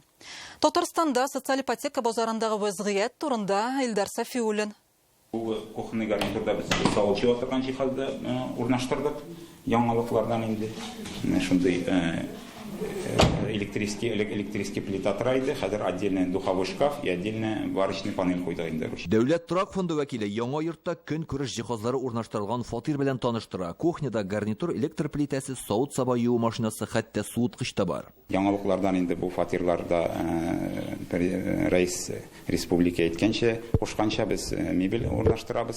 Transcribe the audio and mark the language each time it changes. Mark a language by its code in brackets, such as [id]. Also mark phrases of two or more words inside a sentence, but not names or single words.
[tt] Татарстанда социаль ипотека базарындагы вазгыять турында Илдар Сафиуллин. Бу кухонный гарнитурда без салучы атырган җиһазды урнаштырдык. Яңалыклардан инде шундый [ru] электрический плита [tt] тора-иде, хәзер [ru] отдельный духовой шкаф и отдельный варочный панель [tt] куйдык инде. Дәүләт торак фонды вәкиле яңа йортта көн күреш җиһазлары урнаштырылган фатир белән таныштыра. Кухняда гарнитур, электр плитәсе, савыт-саба юу машинасы, хәтта суыткыч та бар. Яңалыклардан инде бу фатирларда рәис республика әйткәнчә, кушканча без мебель урнаштырабыз.